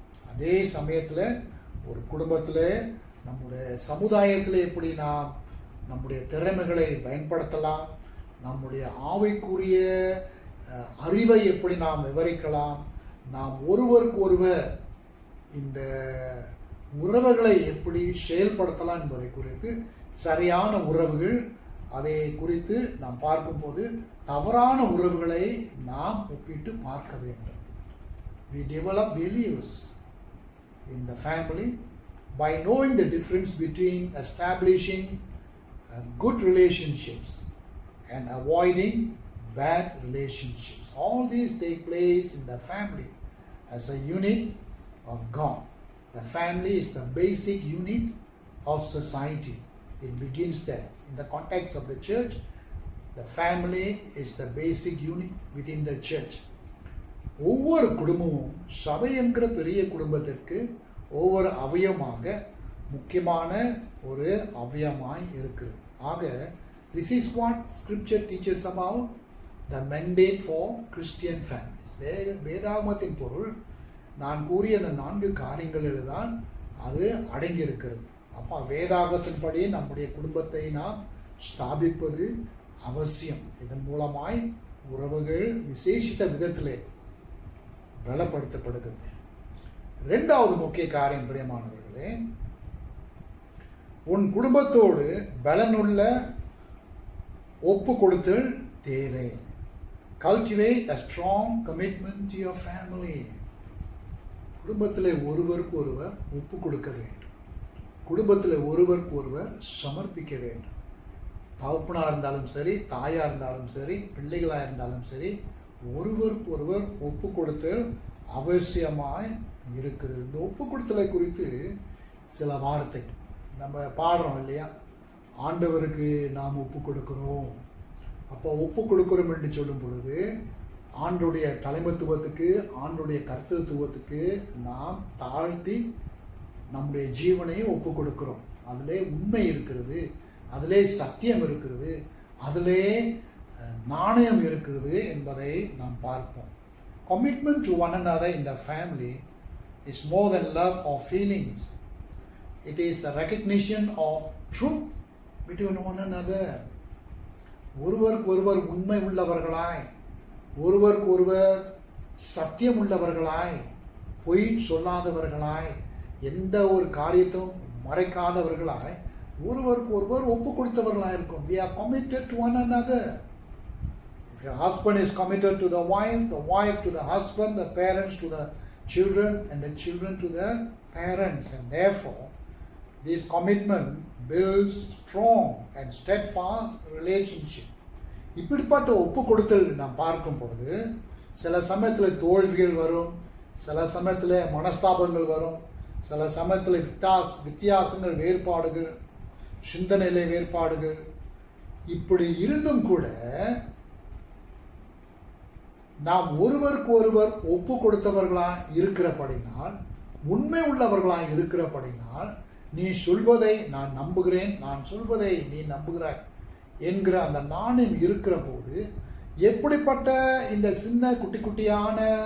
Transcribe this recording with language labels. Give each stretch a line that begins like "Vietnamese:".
Tamil: அதே சமயத்தில் ஒரு குடும்பத்தில் நம்முடைய சமுதாயத்தில் எப்படி நாம் நம்முடைய திறமைகளை பயன்படுத்தலாம், நம்முடைய ஆவிக்குரிய அறிவை எப்படி நாம் விவரிக்கலாம், நாம் ஒருவருக்கு ஒருவர் இந்த உறவுகளை எப்படி செயல்படுத்தலாம் என்பதை குறித்து, சரியான உறவுகள் அதை குறித்து நாம் பார்க்கும்போது தவறான உறவுகளை நாம் ஒப்பிட்டு பார்க்க வேண்டும்.
English: We develop values in the family by knowing the difference between establishing good relationships and avoiding bad relationships. All these take place in the family as a unit of God. The family is the basic unit of society. It begins there. In the context of the church, the family is the basic unit within the church.
Tamil: ஒவ்வொரு குடும்பமும் சபை என்கிற பெரிய குடும்பத்திற்கு ஒவ்வொரு அவயமாக முக்கியமான ஒரு அவயமாய் இருக்குது.
English: ஆக this is what scripture teaches about the mandate for Christian families.
Tamil: வேதாகமத்தின் பொருள் நான் கூறிய அந்த 4 காரியங்களில் தான் அது அடங்கியிருக்கிறது. அப்போ வேதாகத்தின்படி நம்முடைய குடும்பத்தை நாம் ஸ்தாபிப்பது அவசியம். இதன் மூலமாய் உறவுகள் விசேஷித்த விதத்திலே பலப்படுத்தப்படுகிறது. 2வது முக்கிய காரியம் பிரியமானவர்களே, உன் குடும்பத்தோடு பலனுள்ள ஒப்பு கொடுத்தல் தேவை.
English: Cultivate a strong commitment to your family.
Tamil: குடும்பத்தில் ஒருவருக்கு ஒருவர் ஒப்பு கொடுக்க வேண்டும். குடும்பத்தில் ஒருவருக்கு ஒருவர் சமர்ப்பிக்க வேண்டும். தகப்பனாக இருந்தாலும் சரி, தாயாக இருந்தாலும் சரி, பிள்ளைகளாக இருந்தாலும் சரி, ஒருவருக்கு ஒருவர் ஒப்பு கொடுத்தல் அவசியமாய் இருக்கிறது. இந்த ஒப்பு கொடுத்தலை குறித்து சில வார்த்தை நம்ம பாடுறோம் இல்லையா? ஆண்டவருக்கு நாம் ஒப்பு கொடுக்கிறோம். அப்போ ஒப்பு கொடுக்கிறோம் என்று சொல்லும் பொழுது ஆண்டுடைய தலைமைத்துவத்துக்கு, ஆண்டுடைய கர்த்தத்துவத்துக்கு நாம் தாழ்த்தி நம்முடைய ஜீவனையும் ஒப்பு கொடுக்கிறோம். அதிலே உண்மை இருக்கிறது, அதிலே சத்தியம் இருக்கிறது, அதிலே நாணயம் இருக்கிறது என்பதை நாம் பார்ப்போம்.
English: Commitment to one another in the family is more than love or feelings. It is a recognition of truth between one another.
Tamil: ஒருவருக்கு ஒருவர் உண்மை உள்ளவர்களாய், ஒருவருக்கு ஒருவர் சத்தியம் உள்ளவர்களாய், பொய் சொல்லாதவர்களாய், எந்த ஒரு காரியத்தையும் மறைக்காதவர்களாய் ஒருவருக்கு ஒருவர் ஒப்பு கொடுத்தவர்களாக இருக்கும்.
English: We are committed to one another. If your husband is committed to the wife to the husband, the parents to the children, and the children to the parents. And therefore, this commitment builds strong and steadfast relationship.
Tamil: இப்படிப்பட்ட ஒப்பு கொடுத்தல் நாம் பார்க்கும் பொழுது சில சமயத்தில் தோல்விகள் வரும், சில சமயத்தில் மனஸ்தாபங்கள் வரும், சில சமயத்தில் வித்தியாசங்கள், வேறுபாடுகள், சிந்தனையிலே வேறுபாடுகள். இப்படி இருந்தும் கூட நாம் ஒருவருக்கு ஒருவர் ஒப்பு கொடுத்தவர்களாக இருக்கிறபடினால், உண்மை உள்ளவர்களாக இருக்கிறபடினால், நீ சொல்வதை நான் நம்புகிறேன், நான் சொல்வதை நீ நம்புகிறாய் என்கிற அந்த நாணயம் இருக்கிற போது, எப்படிப்பட்ட இந்த சின்ன குட்டி குட்டியான